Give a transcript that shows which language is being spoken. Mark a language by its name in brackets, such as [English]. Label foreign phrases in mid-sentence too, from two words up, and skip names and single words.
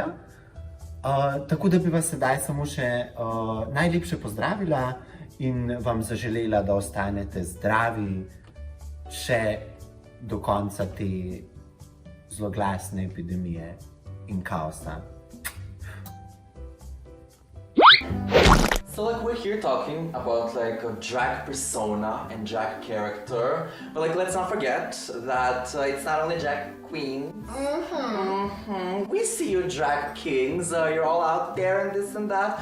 [Slovenian] Tako da bi vas sedaj samo še najlepše pozdravila in vam zaželela, da ostanete zdravi še do konca te zloglasne epidemije in kaosa. [English] So like we're here talking about like a drag persona and drag character, but like let's not forget that it's not only drag queens. We see you drag kings, you're all out there and this and that.